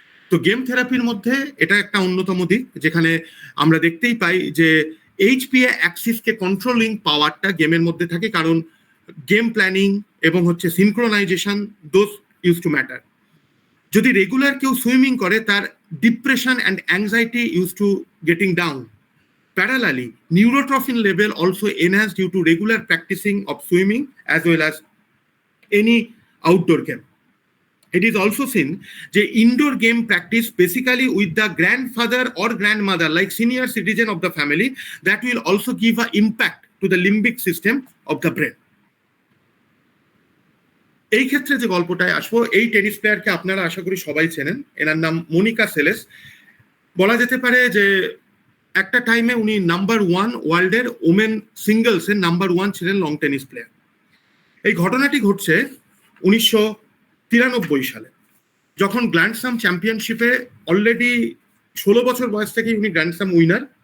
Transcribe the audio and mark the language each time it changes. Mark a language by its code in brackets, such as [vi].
[bn] তো গেম থেরাপির মধ্যে এটা একটা অন্যতম দিক, যেখানে আমরা দেখতেই পাই যে এইচপিএ অ্যাক্সিসকে কন্ট্রোলিং পাওয়ারটা গেমের মধ্যে থাকে, কারণ গেম প্ল্যানিং এবং হচ্ছে synchronisation, [en] Those use to matter. [bn] যদি রেগুলার কেউ সুইমিং করে, তার [en] Depression and anxiety use to getting down. Parallelly, neurotrophin level also enhanced due to regular practicing of swimming as well as any outdoor game. It is also seen that indoor game practice basically with the grandfather or grandmother, like senior citizen of the family, that will also give an impact to the limbic system of the brain. [bn] এই ক্ষেত্রে যে গল্পটায় আসবো, এই tennis প্লেয়ারকে আপনারা আশা করি সবাই চেনেন। এনার নাম মনিকা সেলেস। বলা যেতে পারে যে একটা টাইমে উনি নাম্বার 1 ওয়ার্ল্ডের ওমেন সিঙ্গলসের নাম্বার 1 ছিলেন লং টেনিস প্লেয়ার। এই ঘটনাটি ঘটছে 1993 সালে, যখন গ্র্যান্ড স্ল্যাম চ্যাম্পিয়নশিপে অলরেডি 16 বছর বয়স থেকেই উনি গ্র্যান্ড স্ল্যাম উইনার।